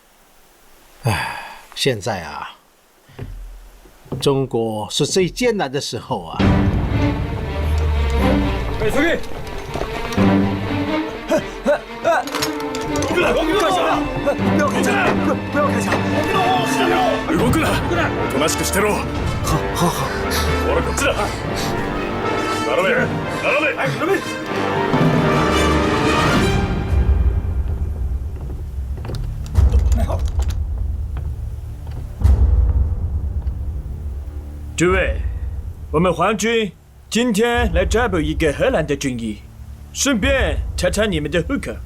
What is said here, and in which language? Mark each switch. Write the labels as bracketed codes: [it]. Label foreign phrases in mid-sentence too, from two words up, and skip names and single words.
[zh] 现在啊，中国是最艰难的时候啊。给司令！不要开枪！不要开枪！不要开枪！ [ja] 動くな！おとなしくしてろ。 [zh] 好。 [ja] ほらこっちだ。並べ！並べ！ [zh] 诸位，我们皇军今天来抓捕一个荷兰的军医，顺便查查你们的户口。